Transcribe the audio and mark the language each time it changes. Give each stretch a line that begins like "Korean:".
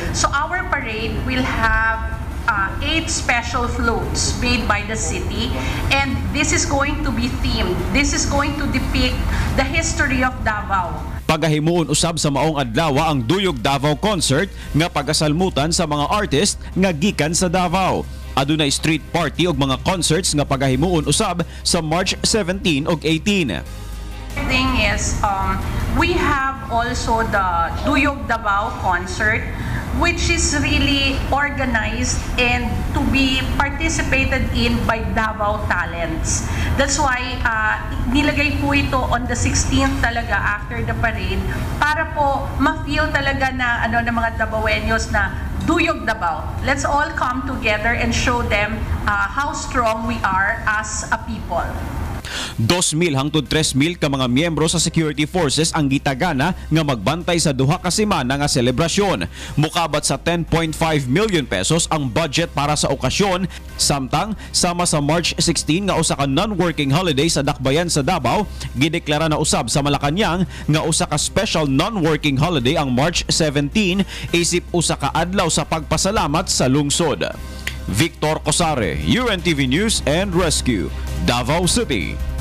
English: So our parade will have 8 special floats made by the city, and this is going to be themed. This is going to depict the history of Davao.
Cebuano: Pagahimuon usab sa maong adlaw ang Duyog Davao Concert nga pagasalmutan sa mga artist nga gikan sa Davao. Adunay street party ug mga concerts nga pagahimuon usab sa March 17 ug 18.
English: Thing is, we have also the Duyog Davao Concert, which is really organized and to be participated in by Davao talents. That's why
Filipino: nilagay po ito
English: on the 16th
Filipino: talaga
English: after the parade
Filipino: para po ma-feel talaga na ng mga Davaoenyos na Duyog Davao.
English: Let's all come together and show them how strong we are as a people.
Cebuano: 2,000 hangtod 3,000 ka mga miyembro sa security forces ang gitagana nga magbantay sa duha ka semana nga selebrasyon. Mukabat sa 10.5 million pesos ang budget para sa okasyon, samtang sama sa March 16 nga usa ka non-working holiday sa dakbayan sa Davao, gideklara na usab sa Malacañang nga usa ka special non-working holiday ang March 17 isip usa ka adlaw sa pagpasalamat sa lungsod.
English: Victor Cosare, UNTV News and Rescue, Davao City.